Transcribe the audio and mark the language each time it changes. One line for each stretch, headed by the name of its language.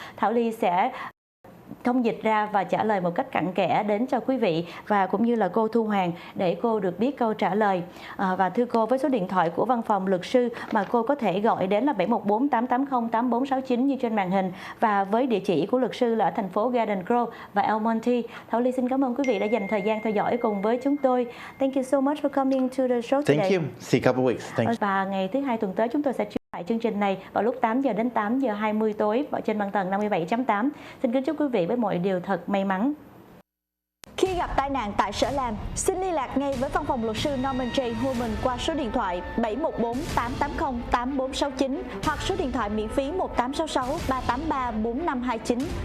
Vietnamese: Thảo Ly sẽ thông dịch ra và trả lời một cách cặn kẽ đến cho quý vị và cũng như là cô Thu Hoàng để cô được biết câu trả lời. Và thưa cô, với số điện thoại của văn phòng luật sư mà cô có thể gọi đến là 714-880-8469 như trên màn hình, và với địa chỉ của luật sư là ở thành phố Garden Grove và El Monte. Thảo Ly xin cảm ơn quý vị đã dành thời gian theo dõi cùng với chúng tôi.
English: Thank you so much for coming to the show today. Thank you. See you a couple weeks. Thank you.
Vietnamese: Và ngày thứ Hai tuần tới chúng tôi sẽ lại chương trình này vào lúc 8 giờ đến 8 giờ 20 tối trên băng tần 57.8. Xin kính chúc quý vị với mọi điều thật may mắn. Khi gặp tai nạn tại sở làm, xin liên lạc ngay với văn phòng luật sư Norman J. HOMEN qua số điện thoại 714-880-8469 hoặc số điện thoại miễn phí 1866-383-4529.